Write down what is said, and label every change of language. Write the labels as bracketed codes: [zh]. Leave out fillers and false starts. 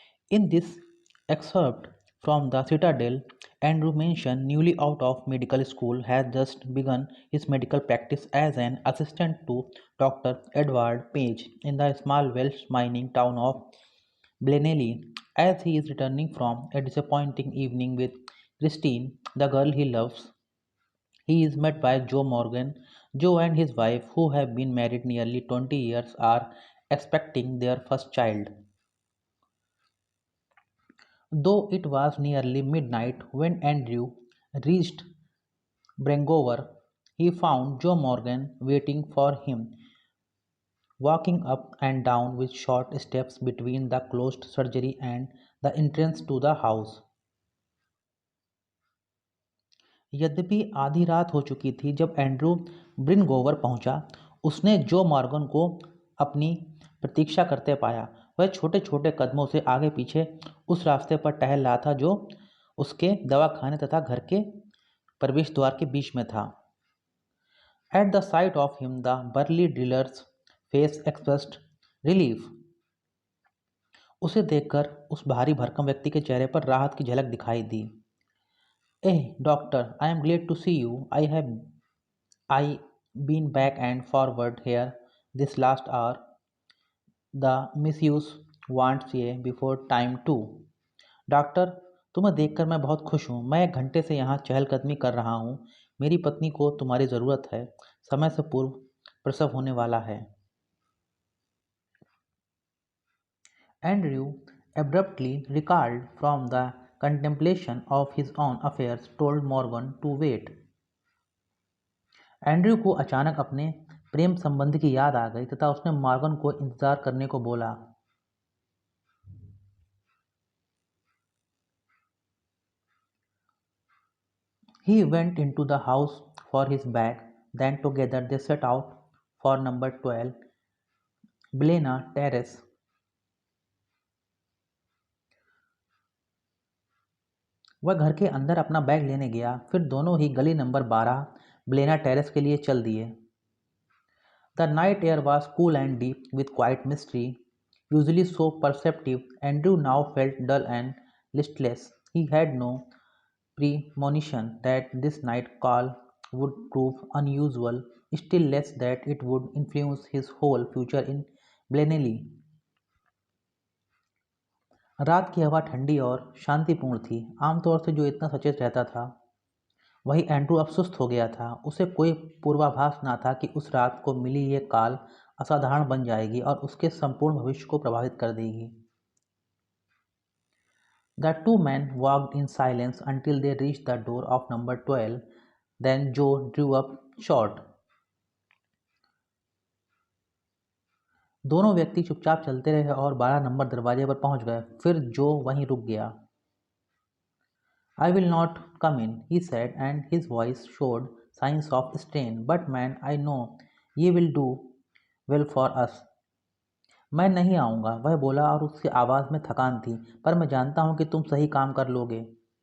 [en] In this excerpt from the Citadel, Andrew Manson newly out of medical school has just begun his medical practice as an assistant to doctor Edward Page in the small Welsh mining town of Blenheim, as he is returning from a disappointing evening with Christine, the girl he loves. He is met by Joe Morgan. Joe and his wife, who have been married nearly 20 years, are expecting their first child. Though it was nearly midnight when Andrew reached Brangover, he found Joe Morgan waiting for him, walking up and down with short steps between the closed surgery and the entrance to the house. [hi] यद्यपि आधी रात हो चुकी थी जब Andrew ब्रिनगोवर पहुंचा, उसने जो मॉर्गन को अपनी प्रतीक्षा करते पाया। वह छोटे छोटे कदमों से आगे पीछे उस रास्ते पर टहल रहा था जो उसके दवाखाने तथा घर के प्रवेश द्वार के बीच में था। [en] At the sight of him the burly drillers face expressed relief. [hi] उसे देखकर उस भारी भरकम व्यक्ति के चेहरे पर राहत की झलक दिखाई दी। [en] Eh, doctor, I am glad to see you. I been back and forward here this last hour. The misuse wants ye before time too. [hi] Doctor, तुम्हें देखकर मैं बहुत खुश हूँ। मैं 1 घंटे से यहाँ चहलकदमी कर रहा हूँ। मेरी पत्नी को तुम्हारी ज़रूरत है। समय से पूर्व प्रसव होने वाला है। [en] Andrew, abruptly recalled from the contemplation of his own affairs, told Morgan to wait. [hi] Andrew को अचानक अपने प्रेम संबंध की याद आ गई तथा उसने मॉर्गन को इंतजार करने को बोला। [en] He went into the house for his bag, then together they set out for number 12 Blena Terrace. [hi] वह घर के अंदर अपना बैग लेने गया, फिर दोनों ही गली नंबर 12 ब्लेना टेरेस के लिए चल दिए। [en] The night air was cool and deep with quiet mystery. Usually so perceptive, Andrew now felt dull and listless. He had no premonition that this night call would prove unusual, still less that it would influence his whole future in Blenheim. [hi] रात की हवा ठंडी और शांतिपूर्ण थी। आमतौर से जो इतना सचेत रहता था, वही एंड्रू अब सुस्त हो गया था। उसे कोई पूर्वाभास ना था कि उस रात को मिली ये काल असाधारण बन जाएगी और उसके संपूर्ण भविष्य को प्रभावित कर देगी। [en] The two men walked in silence until they reached the door of number 12. Then Joe drew up short. [hi] दोनों व्यक्ति चुपचाप चलते रहे और 12 नंबर दरवाजे पर पहुंच गए। फिर जो वहीं रुक गया। [en] I will not come in, he said, and his voice showed signs of strain. But man, I know you will do well for us. [hi] मैं नहीं आऊँगा, वह बोला और उसकी आवाज़ में थकान थी, पर मैं जानता हूँ कि तुम सही काम कर लोगे।